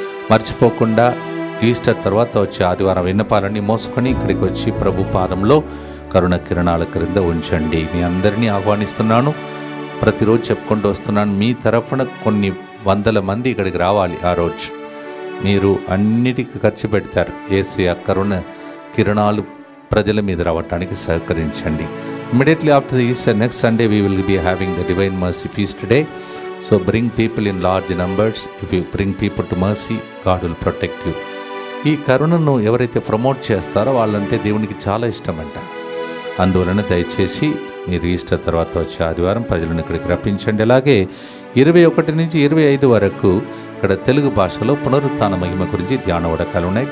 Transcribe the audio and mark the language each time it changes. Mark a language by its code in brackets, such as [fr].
[te] మర్చిపోకుండా ఈస్టర్ తర్వాత వచ్చే ఆదివారం విన్నపాలన్నీ మోసుకొని ఇక్కడికి వచ్చి ప్రభు పాదంలో కరుణ కిరణాల క్రింద ఉంచండి. మీ అందరినీ ఆహ్వానిస్తున్నాను. ప్రతిరోజు చెప్పుకుంటూ వస్తున్నాను, మీ తరఫున కొన్ని వందల మంది ఇక్కడికి రావాలి. ఆ రోజు మీరు అన్నిటికీ ఖర్చు పెడతారు. యేసయ్య కరుణ కిరణాలు ప్రజల మీద రావటానికి సహకరించండి. [en] Immediately after the Easter, next Sunday, we will be having the Divine Mercy Feast today. So bring people in large numbers. If you bring people to mercy, God will protect you. [te] ఈ కరుణను ఎవరైతే promote చేస్తారో వాళ్ళంటే దేవునికి చాలా ఇష్టమంట. అందువలన దయచేసి మీరు ఈస్టర్ తర్వాత వచ్చే ఆదివారం ప్రజలను ఇక్కడికి రప్పించండి. అలాగే 21 నుంచి 25 వరకు ఇక్కడ తెలుగు భాషలో పునరుత్థాన మహిమ గురించి ధ్యాన వడకాలు ఉన్నాయి.